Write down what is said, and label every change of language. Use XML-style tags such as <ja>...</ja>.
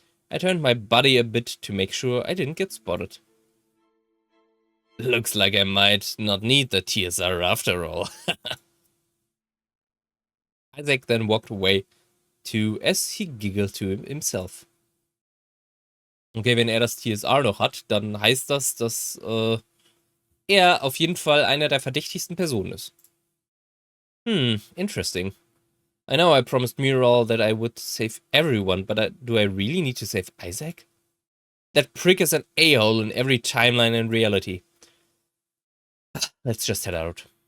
<en>I turned my body a bit to make sure I didn't get spotted. Looks like I might not need the TSR after all. Isaac then walked away too, as he giggled to himself.</en> <de>Okay, wenn er das TSR noch hat, dann heißt das, dass er auf jeden Fall einer der verdächtigsten Personen ist.</de> <en>Interesting. I know I promised Mirall that I would save everyone, but do I really need to save Isaac? That prick is an a-hole in every timeline and reality. Let's just head out.</en>